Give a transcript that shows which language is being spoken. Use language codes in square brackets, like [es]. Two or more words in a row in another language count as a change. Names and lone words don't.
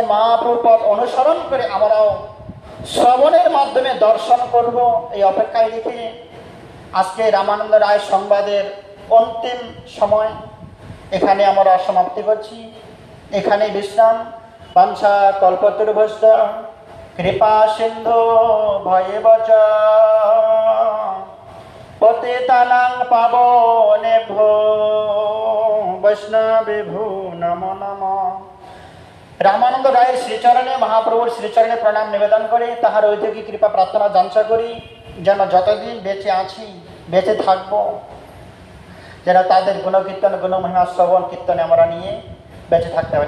[bn] মহাপ্রভুর পথ অনুসরণ করে আমরাও শ্রবণের মাধ্যমে দর্শন করব, এই অপেক্ষায় রেখে আজকে রামানন্দ রায় সংবাদের অন্তিম সময় এখানে আমরা সমাপ্তি করছি। এখানে বিশ্রাম। [sa] বাঞ্ছা কল্পতরুভ্যশ্চ কৃপা সিন্ধু ভয়েবচ পতিতানাং পাবনেভ্যো বৈষ্ণবেভ্যো নমো নমঃ। [bn] রামানন্দ রায়ের শ্রীচরণে, মহাপ্রভুর শ্রীচরণে প্রণাম নিবেদন করে তাহার ঐতিহ্যিক কৃপা প্রার্থনা যাঞ্চা করি, যেন যতদিন বেঁচে আছি, বেঁচে থাকবো, যেন তাদের গুণকীর্তন, গুণমহিমা শ্রবণ কীর্তনে আমরা নিয়ে বেঁচে থাকতে পারি।